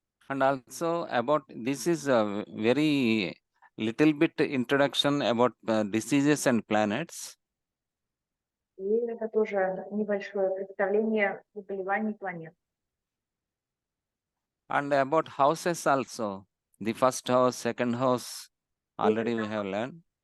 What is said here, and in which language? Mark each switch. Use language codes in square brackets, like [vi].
[en] And also about this is a very little bit introduction about diseases and planets. [ru] И это тоже небольшое представление заболеваний планет. [en] And about houses also. The first house, second house, already we have learned.